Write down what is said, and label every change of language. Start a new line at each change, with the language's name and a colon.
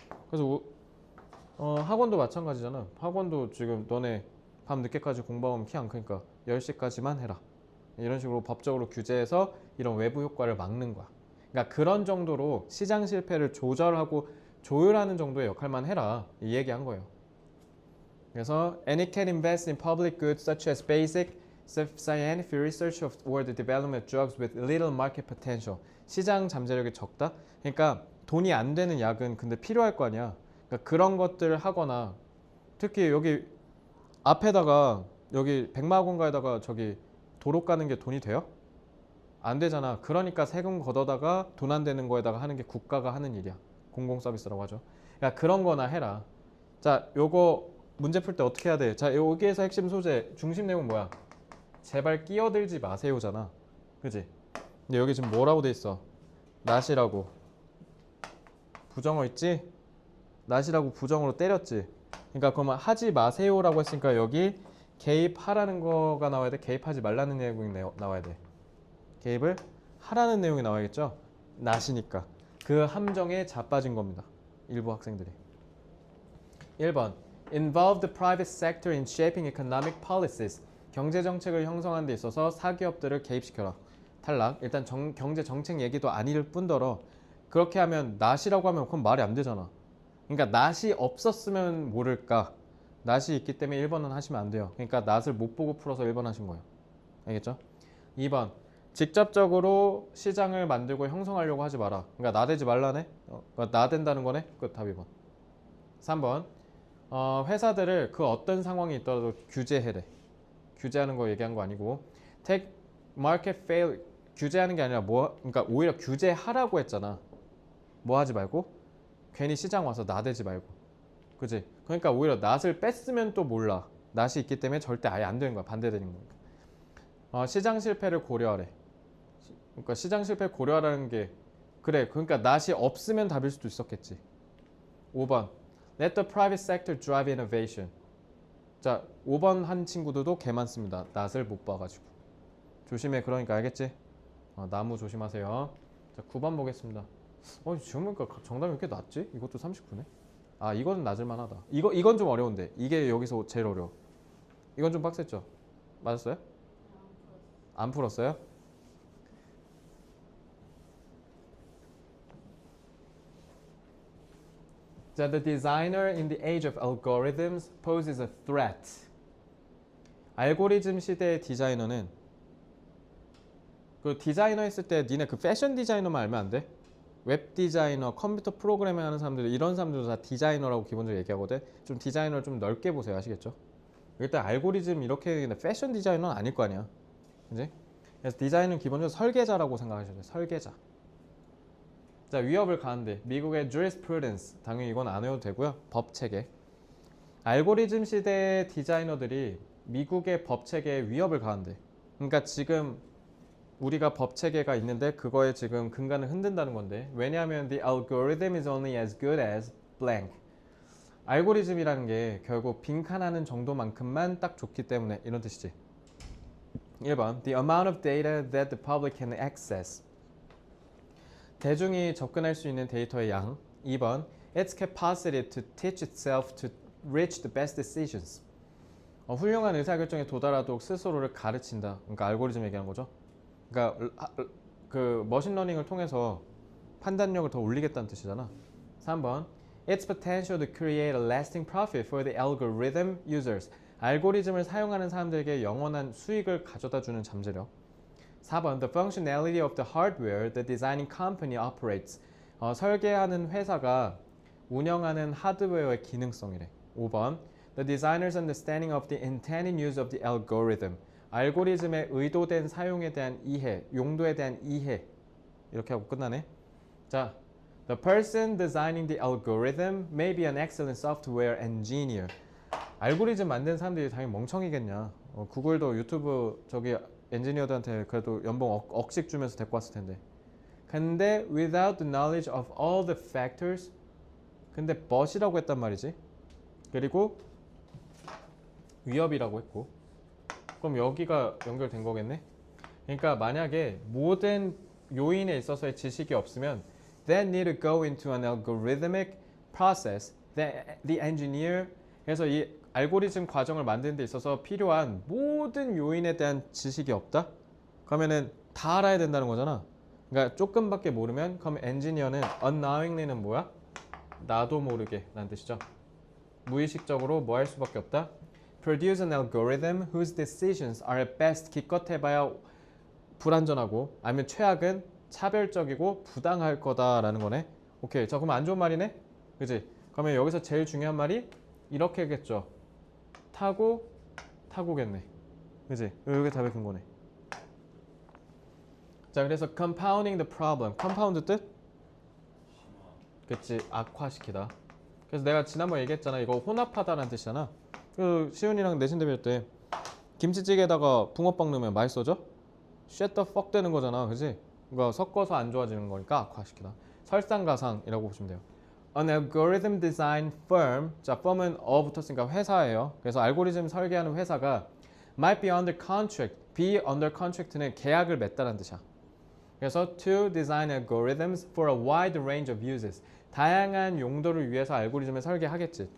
Korean: 그래서 학원도 마찬가지잖아. 학원도 지금 너네 밤 늦게까지 공부하면 키 안 크니까 10시까지만 해라. 이런 식으로 법적으로 규제해서 이런 외부 효과를 막는 거야. 그러니까 그런 정도로 시장 실패를 조절하고 조율하는 정도의 역할만 해라. 이 얘기한 거예요.
English: 그래서 and it can invest in public goods such as basic scientific research or the development of drugs with little market potential.
Korean: 시장 잠재력이 적다. 그러니까 돈이 안 되는 약은 근데 필요할 거 아니야. 그러니까 그런 것들을 하거나 특히 여기 앞에다가 여기 백마공가에다가 저기 도로 까는 게 돈이 돼요? 안 되잖아. 그러니까 세금 걷어다가 돈 안 되는 거에다가 하는 게 국가가 하는 일이야. 공공 서비스라고 하죠. 야 그런 거나 해라. 자, 요거 문제 풀 때 어떻게 해야 돼? 자, 여기에서 핵심 소재, 중심 내용 뭐야? 제발 끼어들지 마세요잖아. 그지? 근데 여기 지금 뭐라고 돼 있어? 낫이라고. 부정어 있지? 낫이라고 부정어로 때렸지? 그러니까 그러면 하지 마세요라고 했으니까 여기 개입하라는 거가 나와야 돼? 개입하지 말라는 내용이 나와야 돼? 개입을 하라는 내용이 나와야겠죠? 낫이니까. 그 함정에 자빠진 겁니다. 일부 학생들이.
English: 1번 Involve the private sector in shaping economic policies.
Korean: 경제 정책을 형성하는 데 있어서 사기업들을 개입시켜라. 탈락. 일단 경제 정책 얘기도 아닐 뿐더러 그렇게 하면 낫이라고 하면 그건 말이 안 되잖아. 그러니까 낫이 없었으면 모를까. 낫이 있기 때문에 1번은 하시면 안 돼요. 그러니까 낫을 못 보고 풀어서 1번 하신 거예요. 알겠죠? 2번 직접적으로 시장을 만들고 형성하려고 하지 마라. 그러니까 나대지 말라네. 그러니까 나댄다는 거네. 끝 답 2번. 3번. 회사들을 그 어떤 상황이 있더라도 규제해래. 규제하는 거 얘기한 거 아니고
English: take market fail
Korean: 규제하는 게 아니라 그러니까 오히려 규제하라고 했잖아. 뭐 하지 말고 괜히 시장 와서 나대지 말고. 그지? 그러니까 오히려 낫을 뺐으면 또 몰라. 낫이 있기 때문에 절대 아예 안 되는 거야. 반대되는 거니까. 시장 실패를 고려하래. 그러니까 시장 실패 고려하라는 게 그래. 그러니까 낫이 없으면 답일 수도 있었겠지. 5번.
English: Let the private sector drive innovation.
Korean: 자, 5번 한 친구들도 개 많습니다. 낫을 못 봐가지고. 조심해. 그러니까 알겠지? 나무 조심하세요. 자, 9번 보겠습니다. 지금 보니까 정답이 왜 이렇게 낮지? 이것도 39네. 이거는 낮을 만하다. 이건 좀 어려운데. 이게 여기서 제일 어려워. 이건 좀 빡셌죠? 맞았어요? 안 풀었어요?
English: 자, the designer in the age of algorithms poses a threat.
Korean: 알고리즘 시대의 디자이너는 그 디자이너 했을 때 니네 그 패션 디자이너만 알면 안 돼? 웹 디자이너, 컴퓨터 프로그래밍 하는 사람들 이런 사람들도 다 디자이너라고 기본적으로 얘기하거든. 좀 디자이너를 좀 넓게 보세요. 아시겠죠? 일단 알고리즘 이렇게 패션 디자이너는 아닐 거 아니야. 그지? 그래서 디자인은 기본적으로 설계자라고 생각하셔야 돼. 설계자. 자, 위협을 가한대. 미국의 jurisprudence. 당연히 이건 안 외워도 되고요. 법 체계. 알고리즘 시대의 디자이너들이 미국의 법 체계에 위협을 가한대. 그러니까 지금 우리가 법 체계가 있는데 그거에 지금 근간을 흔든다는 건데 왜냐하면
English: the algorithm is only as good as blank.
Korean: 알고리즘이라는 게 결국 빈칸하는 정도만큼만 딱 좋기 때문에 이런 뜻이지.
English: 1번 the amount of data that the public can access.
Korean: 대중이 접근할 수 있는 데이터의 양.
English: 2번 its capacity to teach itself to reach the best decisions.
Korean: 훌륭한 의사결정에 도달하도록 스스로를 가르친다. 그러니까 알고리즘 얘기하는 거죠. 그러니까 그 머신러닝을 통해서 판단력을 더 올리겠다는 뜻이잖아.
English: 3번 Its potential to create a lasting profit for the algorithm users.
Korean: 알고리즘을 사용하는 사람들에게 영원한 수익을 가져다주는 잠재력.
English: 4번 The functionality of the hardware the designing company operates.
Korean: 설계하는 회사가 운영하는 하드웨어의 기능성이래.
English: 5번 The designer's understanding of the intended use of the algorithm.
Korean: 알고리즘의 의도된 사용에 대한 이해, 용도에 대한 이해. 이렇게 하고 끝나네.
English: 자, The person designing the algorithm may be an excellent software engineer.
Korean: 알고리즘 만든 사람들이 당연히 멍청이겠냐. 구글도 유튜브 저기 엔지니어들한테 그래도 연봉 억씩 주면서 데리고 왔을 텐데.
English: 근데 without the knowledge of all the factors.
Korean: 근데 but이라고 했단 말이지. 그리고 위협이라고 했고. 그럼 여기가 연결된 거겠네. 그러니까 만약에 모든 요인에 있어서의 지식이 없으면
English: then need to go into an algorithmic process. The engineer
Korean: 그래서 이 알고리즘 과정을 만드는 데 있어서 필요한 모든 요인에 대한 지식이 없다? 그러면은 다 알아야 된다는 거잖아. 그러니까 조금밖에 모르면 그럼 엔지니어는 unknowingly는 뭐야? 나도 모르게 라는 뜻이죠. 무의식적으로 뭐 할 수밖에 없다?
English: Produce an algorithm whose decisions are at best
Korean: 기껏해봐야 불완전하고 아니면 최악은 차별적이고 부당할 거다라는 거네. 오케이. 자, 그럼 안 좋은 말이네? 그지? 그러면 여기서 제일 중요한 말이 이렇게겠죠. 타고겠네. 그지? 여기 답의 근거네. 자, 그래서
English: compounding the problem.
Korean: compound 뜻? 그치, 악화시키다. 그래서 내가 지난번에 얘기했잖아. 이거 혼합하다라는 뜻이잖아. 그 시훈이랑 내신 대회 때 김치찌개에다가 붕어빵 넣으면 맛있어져?
English: shut the fuck
Korean: 되는 거잖아. 그지? 그러니까 섞어서 안 좋아지는 거니까 악화시키다. 설상가상이라고 보시면 돼요.
English: An algorithm design firm.
Korean: 자, firm은 붙었으니까 회사예요. 그래서 알고리즘 설계하는 회사가
English: might be under contract. be under contract
Korean: 는 계약을 맺다라는 뜻이야.
English: 그래서 to design algorithms for a wide range of uses.
Korean: 다양한 용도를 위해서 알고리즘을 설계하겠지.